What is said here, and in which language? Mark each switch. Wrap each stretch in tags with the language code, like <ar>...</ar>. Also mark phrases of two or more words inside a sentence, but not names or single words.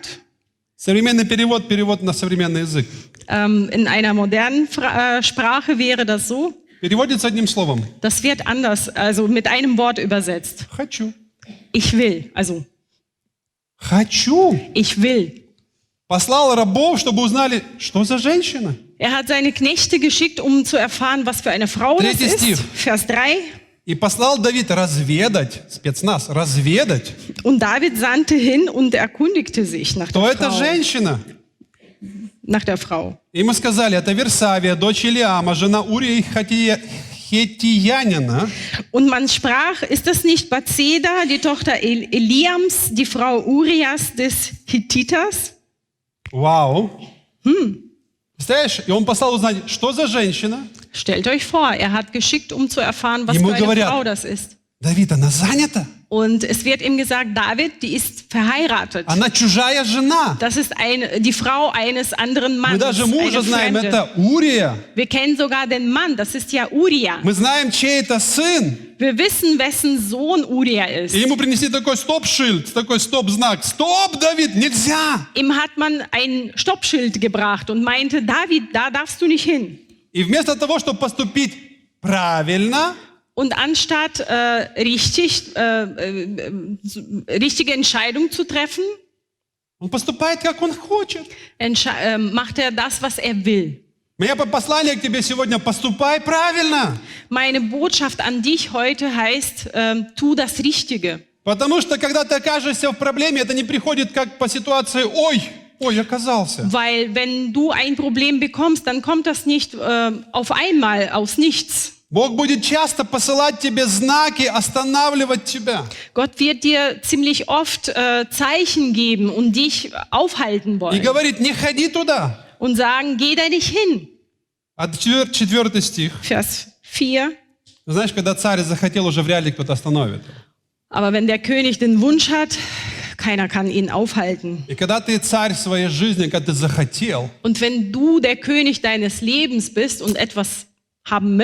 <ru>Современный перевод на современный язык.</ru> <de>In einer modernen Sprache wäre das so.</de> <ru>Переводится одним словом.</ru> <de>Das wird anders, also mit einem Wort übersetzt.</de> <ru>Хочу.</ru> <de>Ich will, also</de> <ru>Хочу.</ru> <de>ich will.</de> <ru>Послал рабов, чтобы узнали, что за женщина.</ru> <de>Er hat seine Knechte geschickt, um zu erfahren, was für eine Frau das</de> <ru>Третий стих.</ru> <de>ist. Vers 3.</de> <ru>И послал Давид разведать, спецназ, разведать,</ru> <de>Und David sandte hin und erkundigte sich nach</de> <ru>кто</ru> <de>der</de> <ru>эта</ru> <de>Frau.</de> <ru>женщина.</ru> <de>Nach der Frau.</de> <ru>И ему сказали, это Версавия, дочь Илиама, жена Урии Хеттиянина.</ru> <de>Und man sprach, ist das nicht Bathseba, die Tochter Eliams, die Frau Urias des Hittiters?</de> <ru>Вау. Представляешь? И он послал узнать, что за женщина.</ru> <de>Stellt euch vor, er hat geschickt, um zu erfahren, was</de> <ru>Ему</ru> <de>für eine</de> <ru>говорят,</ru> <de>Frau das ist.</de> <ru>Давид, она занята.</ru> <de>Und es wird ihm gesagt, David, die ist verheiratet.</de> <ru>Она чужая жена.</ru> <de>Das ist die Frau eines anderen</de> <ru>Мы</ru> <de>Mannes,</de> <ru>даже мужа</ru> <de>eine</de> <ru>знаем,</ru> <de>Fremde.</de> <ru>это Урия.</ru> <de>Wir kennen sogar den Mann, das ist ja Uria.</de> <ru>Мы знаем, чей это сын.</ru> <de>Wir wissen, wessen Sohn Uria ist.</de> <ru>И ему принесли такой стоп-шильд, такой стоп-знак. Стоп, Давид, нельзя!</ru> <de>Ihm hat man ein Stoppschild gebracht und meinte, David, da darfst du nicht hin.</de> <ru>И вместо того, чтобы поступить правильно,</ru> <de>Und anstatt richtige Entscheidung zu treffen,</de> <ru>он поступает, как он хочет.</ru> <de>macht er das, was er will.</de> <ru>Мое послание к тебе сегодня: поступай правильно.</ru> <de>Meine Botschaft an dich heute heißt, tu das Richtige.</de> <ru>Потому что, когда ты окажешься в проблеме, это не приходит как по ситуации «Ой, оказался».</ru> <de>Weil wenn du ein Problem bekommst, dann kommt das nicht auf einmal aus nichts.</de> <ru>Бог будет часто посылать тебе знаки, останавливать тебя.</ru> <de>Gott wird dir ziemlich oft Zeichen geben und dich aufhalten</de> <ru>И</ru> <de>wollen.</de> <ru>говорит: не ходи туда.</ru> <de>Und sagen, geh da nicht hin.</de> <ru>А 4 стих.</ru> <de>Vers 4.</de> <ru>Знаешь, когда царь захотел, уже вряд ли кто-то остановит.</ru> <de>Aber wenn der König den Wunsch hat, keiner kann ihn aufhalten.</de> <ru>И когда ты царь своей жизни, когда ты захотел,</ru> <de>Und wenn du der König deines Lebens bist und etwas haben</de>